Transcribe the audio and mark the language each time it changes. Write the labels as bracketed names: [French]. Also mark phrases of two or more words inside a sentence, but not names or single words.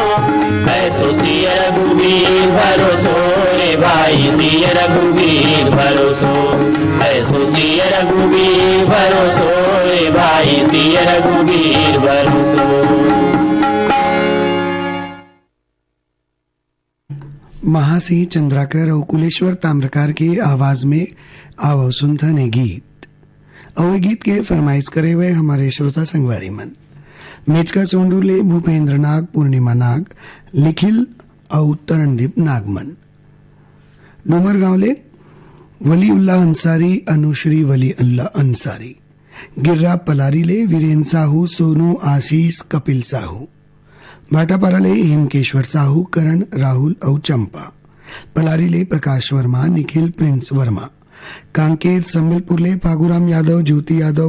[Awadhi] ऐसो सिय रघुवीर भरोसो रे भाई सिय रघुवीर भरोसो। ऐसो सिय रघुवीर भरोसो रे भाई सिय रघुवीर भरोसो। [Chhattisgarhi] महासिंह चंद्राकर और कुलेश्वर ताम्रकार की आवाज में आवो सुनता ने गीत। अवे गीत के फरमाइश करे हुए हमारे श्रोता संगवारी मन मेचका सोंडूले, भूपेंद्र नाग, पूर्णिमा नाग, लिखिल और तरणदीप नागमन। डोमरगांवले वली उल्लाह अंसारी, अनुश्री वली उल्लाह अंसारी, गिर्रा पलारीले, वीरेन साहू, सोनू, आशीष, कपिल साहू, भाटापाराले हेमकेश्वर साहू, करण, राहुल और चंपा, पलारीले प्रकाश वर्मा, निखिल, प्रिंस वर्मा, कांकेर संबलपुरले फागुराम यादव, ज्योति यादव,